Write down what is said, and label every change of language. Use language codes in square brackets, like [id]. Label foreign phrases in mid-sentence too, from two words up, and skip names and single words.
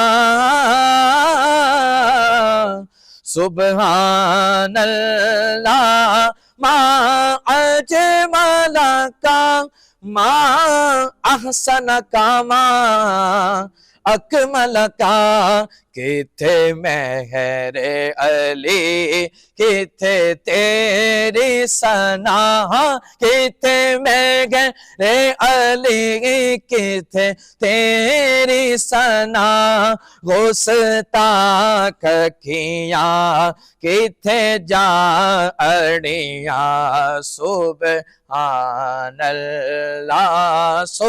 [ar] سبحان الله ما أجملك ما أحسنك ما أكملك. [pa] کتھے مہر علی کتھے تیری ثنا. کتھے مہر علی کتھے تیری ثنا. گستاخ کھیا کتھے جا اڑیا سبحان اللہ